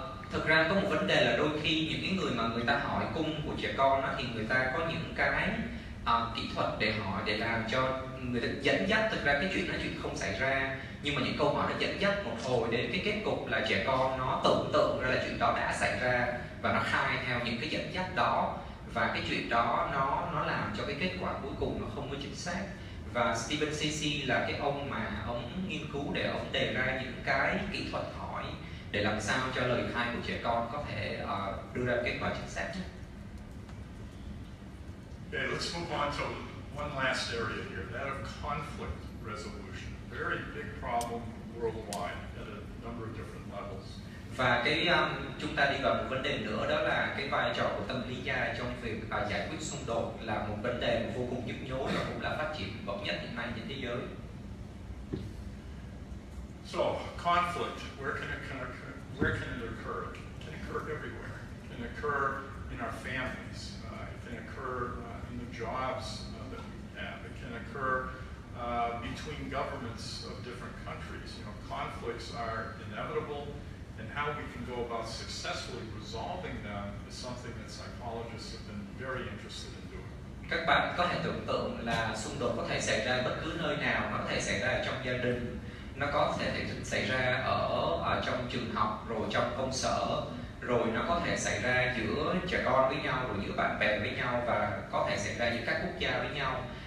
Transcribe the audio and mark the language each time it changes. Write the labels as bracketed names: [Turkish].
[Vietnamese] Thực ra có một vấn đề là đôi khi những cái người mà người ta hỏi cung của trẻ con đó, thì người ta có những cái kỹ thuật để hỏi để làm cho người ta dẫn dắt. Thực ra cái chuyện đó chuyện không xảy ra, nhưng mà những câu hỏi nó dẫn dắt một hồi đến cái kết cục là trẻ con nó tưởng tượng ra là chuyện đó đã xảy ra và nó khai theo những cái dẫn dắt đó, và cái chuyện đó nó làm cho cái kết quả cuối cùng nó không có chính xác. Và Stephen Sichi là cái ông mà ông nghiên cứu để ông đề ra những cái kỹ thuật hỏi để làm sao cho lời khai của trẻ con có thể đưa ra kết quả chính xác nhất. [English] Okay, let's move on to one last area here, that of conflict resolution. Very big problem worldwide at a number of different levels. [Vietnamese] Và cái chúng ta đi vào một vấn đề nữa, đó là cái vai trò của tâm lý gia trong việc giải quyết xung đột, là một vấn đề vô cùng nhức nhối và cũng là phát triển bậc nhất hiện nay trên thế giới. [English] So, conflict, where can it occur? It can occur everywhere. It can occur in our families. It can occur in the jobs that we have. It can occur between governments of different countries. You know, conflicts are inevitable, and how we can go about successfully resolving them is something that psychologists have been very interested in doing. [Vietnamese] Các bạn có thể tưởng tượng là xung đột có thể xảy ra bất cứ nơi nào, nó có thể xảy ra trong gia đình, nó có thể xảy ra ở trong trường học, rồi trong công sở, rồi nó có thể xảy ra giữa trẻ con với nhau, rồi giữa bạn bè với nhau, và có thể xảy ra giữa các quốc gia với nhau.